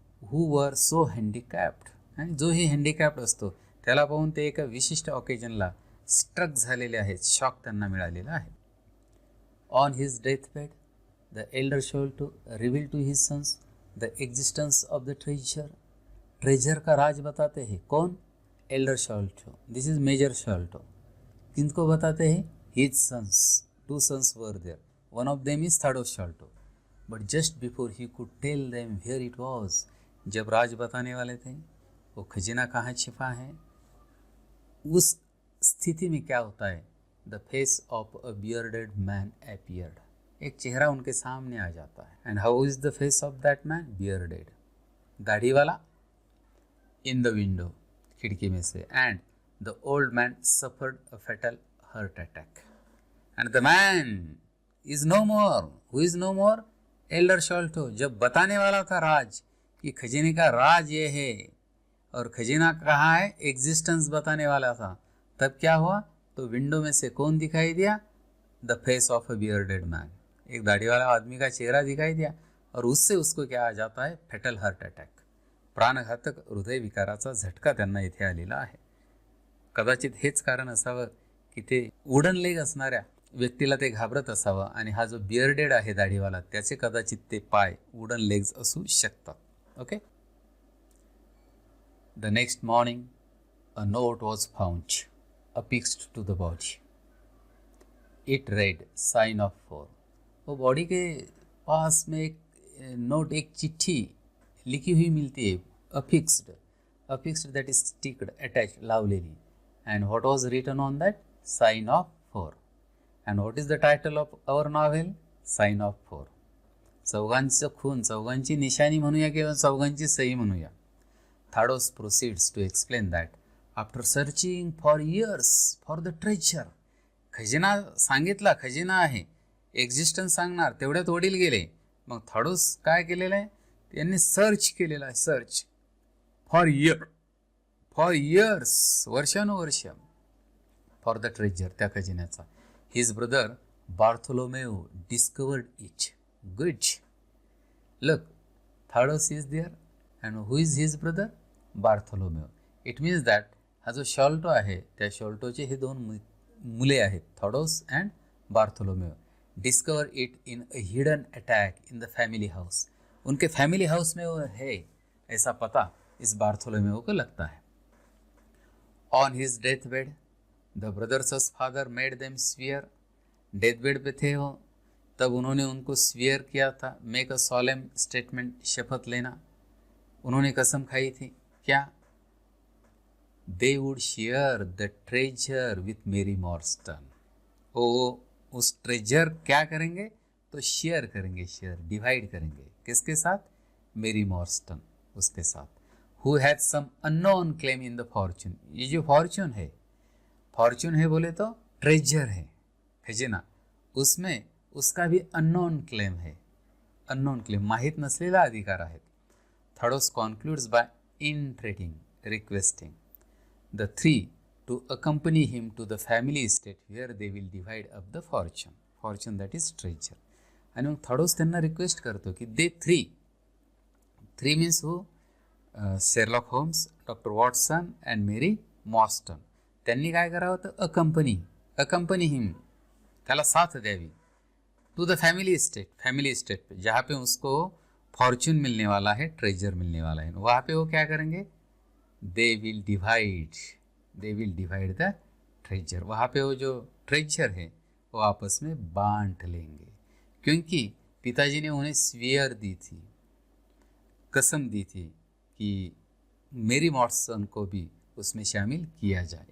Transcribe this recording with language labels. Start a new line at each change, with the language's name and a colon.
English: who were so handicapped,
Marathi: आणि जो ही हँडिकॅप्ड असतो त्याला पाहून ते एका विशिष्ट ऑकेजनला स्ट्रक झालेले आहेत, शॉक त्यांना मिळालेला आहे.
English: on his deathbed the elder Sholto reveal to his sons the existence of the treasure
Hindi: का राज बताते हैं. कौन?
English: Elder Sholto. This is Major Sholto.
Hindi: किनको बताते हैं?
English: His sons. 2 sons were there. One of them is Thaddeus Sholto. But just before he could tell them where it was,
Hindi: जब राज बताने वाले थे वो खजीना कहाँ छिपा है, उस स्थिति में क्या होता है?
English: The face of a bearded man appeared.
Hindi: एक चेहरा उनके सामने आ जाता है.
English: And how is the face of that man? Bearded,
Hindi: दाढ़ी वाला.
English: in the window,
Hindi: खिड़की में से.
English: And the old man suffered a fatal heart attack. And the man is no more. Who is no more? Elder Sholto.
Hindi: जब बताने वाला था राज कि खजीने का राज ये है और खजीना कहाँ है, एग्जिस्टेंस बताने वाला था, तब क्या हुआ? तो विंडो में से कौन दिखाई दिया?
English: The face of a bearded man.
Hindi: एक दाढ़ी वाला आदमी का चेहरा दिखाई दिया और उससे उसको क्या आ जाता है?
English: fatal heart attack,
Marathi: प्राणघातक हृदय विकाराचा झटका त्यांना इथे आलेला आहे. कदाचित हेच कारण असावं की ते वुडन लेग असणाऱ्या व्यक्तीला ते घाबरत असावं, आणि हा जो बियर्डेड आहे दाढीवाला त्याचे कदाचित ते पाय वुडन लेग्स असू शकतात. Okay.
English: The next morning a note was found affixed to the body. It read sign of 4.
Hindi: वो बॉडी के पास में एक नोट, एक चिट्ठी लिखी हुई मिलती है.
English: Affixed that is sticked, attach, लावलेली. And what was written on that? Sign of 4. And what is the title of our novel? Sign of 4.
Marathi: चौघांचं खून, चौघांची निशाणी म्हणूया किंवा चौघांची सही म्हणूया.
English: Thaddeus proceeds to explain that after searching for years for the treasure.
Marathi: खजिना सांगितला, खजिना आहे, एक्झिस्टन्स सांगणार, तेवढ्यात वडील गेले. मग थाडोस काय केलेलं आहे? त्यांनी सर्च केलेलं आहे.
English: Search for years, वर्षानुवर्ष, for the treasure, त्या खजिन्याचा. His brother Bartholomew discovered it. Good. Look, Thaddeus is there, and who is his brother? Bartholomew. It means that
Marathi: हा जो शॉल्टो आहे त्या शॉल्टोचे हे 2 मुले आहेत, थॉडोस and Bartholomew.
English: Discover it in a hidden attic in the family house.
Hindi: उनके family house में वो है, ऐसा पता इस बार्थोलोमेव को लगता है.
English: On his death bed the brothers' father made them swear.
Hindi: Death bed पे थे वो, तब उन्होंने उनको स्वियर किया था.
English: make a solemn statement,
Hindi: शपथ लेना. उन्होंने कसम खाई थी क्या?
English: They would share the treasure with Mary Morstan.
Hindi: वो उस ट्रेजर क्या करेंगे, तो शेयर करेंगे, शेयर डिवाइड करेंगे, किसके साथ, मेरी मॉर्स्टन उसके साथ।
English: who has some unknown claim in the fortune,
Hindi: ये जो फॉर्चून है बोले तो ट्रेजर है खजिना, उसमें उसका भी अननोन क्लेम है, अननोन क्लेम
Marathi: माहीत नसलेला अधिकार आहेत.
English: Thaddeus concludes by entreating, requesting the three to accompany him to the family estate where they will divide up the fortune that is treasure.
Marathi: आणि मग थर्डोस त्यांना रिक्वेस्ट करतो की
English: they three means who,
Marathi: Sherlock homes, doctor Watson and मेरी मॉर्स्टन, त्यांनी काय करावं तर
Hindi: अकंपनी him, त्याला साथ द्यावी, टू द फैमिली इस्टेट पे जहाँ पे उसको फॉर्चून मिलने वाला है, ट्रेजर मिलने वाला है, वहाँ पे वो क्या करेंगे,
English: they will divide the treasure,
Hindi: वहाँ पे वो जो ट्रेजर है वो आपस में बांट लेंगे, क्योंकि पिताजी ने उन्हें स्वीयर दी थी, कसम दी थी कि मेरी मॉर्सन को भी उसमें शामिल किया जाए।